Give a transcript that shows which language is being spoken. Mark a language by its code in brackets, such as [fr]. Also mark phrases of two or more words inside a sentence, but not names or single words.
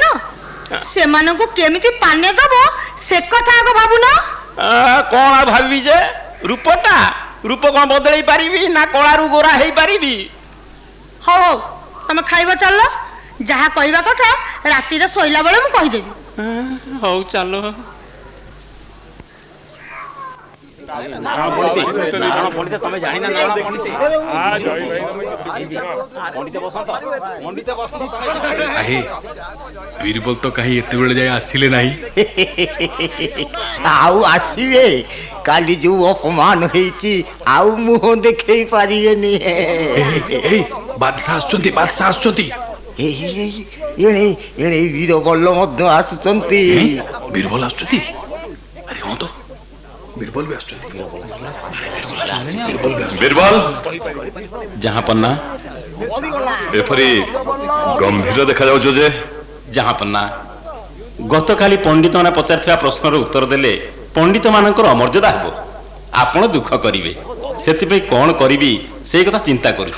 [or] ସେମାନଙ୍କୁ କେମିତି ପାନେ ଦବ ସେ କଥା ଆଗ ଭାବୁନ। କଣ ଭାବିବି ଯେ? ରୂପ କଣ ବଦଳେଇ ପାରିବି ନା କଳାରୁ ଗୋରା ହେଇପାରିବି? ହଉ ହଉ, ତମେ ଖାଇବ ଚାଲ। ଯାହା କହିବା କଥା ରାତିରେ ଶୋଇଲା ବେଳେ ମୁଁ କହିଦେବି। ହଉ ଚାଲ। ବୀରବଲ ତ କାହିଁ ଏତେବେଳେ ଯାଇ ଆସିଲେ ନାହିଁ। ଆଉ ଆସିବେ? କାଲି ଯୋଉ ଅପମାନ ହେଇଛି ଆଉ ମୁହଁ ଦେଖେଇ ପାରିବେନି। ବାଦଶାହ ଆସୁଛନ୍ତି, ବାଦଶାହ ଆସୁଛନ୍ତି। ଏଣେ ଏଣେ ବୀରବଲ ମଧ୍ୟ ଆସୁଛନ୍ତି। ବୀରବଲ ଆସୁଛନ୍ତି? ଆରେ ହଁ ତ, ବୀରବଲ ଭି ଆସୁଛନ୍ତି। বীরবল, ଜାହାପନ୍ନା, ଏପରି ଗମ୍ଭୀର ଦେଖାଯାଉଛ ଯେ? ଜାହାପନ୍ନା, ଗତକାଲି ପଣ୍ଡିତମାନେ ପଚାରିଥିବା ପ୍ରଶ୍ନର ଉତ୍ତର ଦେଲେ ପଣ୍ଡିତମାନଙ୍କର ଅମର୍ଯ୍ୟାଦା ହେବ। ଆପଣ ଦୁଃଖ କରିବେ, ସେଥିପାଇଁ କ'ଣ କରିବି ସେଇ କଥା ଚିନ୍ତା କରୁଛି।